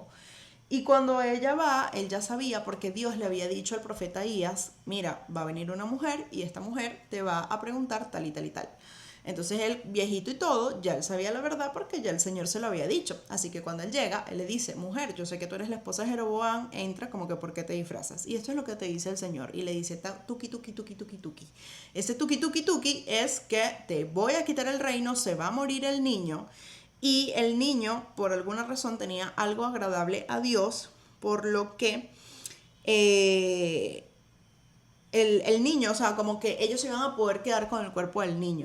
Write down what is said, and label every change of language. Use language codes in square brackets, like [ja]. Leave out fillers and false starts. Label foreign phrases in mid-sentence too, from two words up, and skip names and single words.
[es] Y cuando ella va, él ya sabía porque Dios le había dicho al profeta Ahías, mira, va a venir una mujer y esta mujer te va a preguntar tal y tal y tal. Entonces él, viejito y todo, ya él sabía la verdad porque ya el Señor se lo había dicho. Así que cuando él llega, él le dice, mujer, yo sé que tú eres la esposa de Jeroboam, entra como que ¿por qué te disfrazas? Y esto es lo que te dice el Señor. Y le dice, tuki, tuki, tuki, tuki, tuki. Ese tuki, tuki, tuki es que te voy a quitar el reino, se va a morir el niño. Y el niño, por alguna razón, tenía algo agradable a Dios, por lo que el niño, o sea, como que ellos iban a poder quedar con el cuerpo del niño.